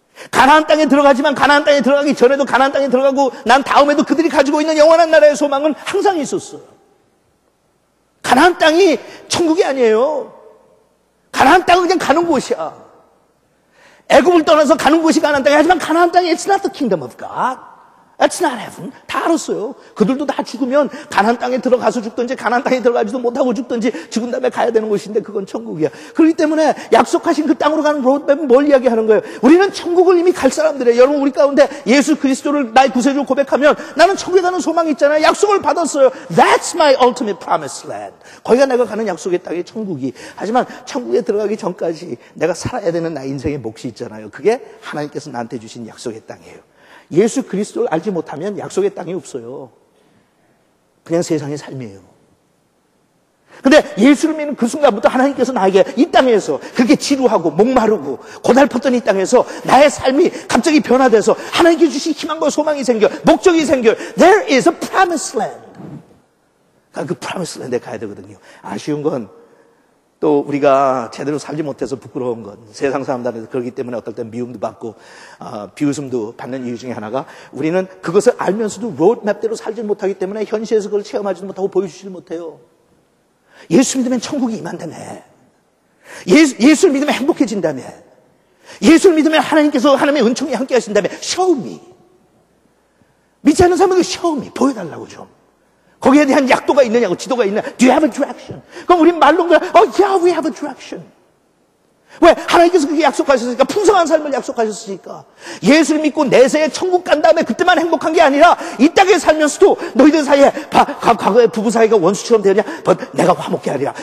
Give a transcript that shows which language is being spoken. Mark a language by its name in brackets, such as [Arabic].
[Korean] 가나안 땅에 들어가지만 가나안 땅에 들어가기 전에도 가나안 땅에 들어가고 난 다음에도 그들이 가지고 있는 영원한 나라의 소망은 항상 있었어요. 가나안 땅이 천국이 아니에요. 가나안 땅은 그냥 가는 곳이야. 애굽을 떠나서 가는 곳이 가나안 땅이야. 하지만 가나안 땅이 [English] It's not the kingdom of God. It's not heaven. [Korean] 다 알았어요. 그들도 다 죽으면 가나안 땅에 들어가서 죽든지 가나안 땅에 들어가지도 못하고 죽든지 죽은 다음에 가야 되는 곳인데 그건 천국이야. 그렇기 때문에 약속하신 그 땅으로 가는 로드맵은 뭘 이야기하는 거예요? 우리는 천국을 이미 갈 사람들이에요. 여러분, 우리 가운데 예수 그리스도를 나의 구세주로 고백하면 나는 천국에 가는 소망이 있잖아요. 약속을 받았어요. [English] That's my ultimate promised land. [Korean] 거기가 내가 가는 약속의 땅이 천국이. 하지만 천국에 들어가기 전까지 내가 살아야 되는 나의 인생의 몫이 있잖아요. 그게 하나님께서 나한테 주신 약속의 땅이에요. 예수 그리스도를 알지 못하면 약속의 땅이 없어요. 그냥 세상의 삶이에요. 근데 예수를 믿는 그 순간부터 하나님께서 나에게 이 땅에서 그렇게 지루하고 목마르고 고달팠던 이 땅에서 나의 삶이 갑자기 변화돼서 하나님께 주신 희망과 소망이 생겨, 목적이 생겨. [English] There is a promised land. [Korean] 그 promised land에 가야 되거든요. 아쉬운 건 또 우리가 제대로 살지 못해서 부끄러운 건 세상 사람들한테 그러기 때문에 어떨 땐 미움도 받고 비웃음도 받는 이유 중에 하나가 우리는 그것을 알면서도 로드맵대로 살지 못하기 때문에 현실에서 그걸 체험하지 못하고 보여주지 못해요. 예수 믿으면 천국이 임한다며. 예수를 믿으면 행복해진다며. 예수를 믿으면 하나님께서 하나님의 은총이 함께 하신다며. [English] Show me. [Korean] 믿지 않는 사람에게 [English] show me. [Korean] 보여달라고 좀. 거기에 대한 약도가 있느냐고, 지도가 있느냐. [English] Do you have a direction? [Korean] 그럼 우린 말로 그냥, [English] yeah, we have a direction. [Korean] 왜? 하나님께서 그렇게 약속하셨으니까, 풍성한 삶을 약속하셨으니까. 예수를 믿고 내세에 천국 간 다음에 그때만 행복한 게 아니라 이 땅에 살면서도 너희들 사이에 과거에 부부 사이가 원수처럼 되느냐? 내가 화목케 하리라.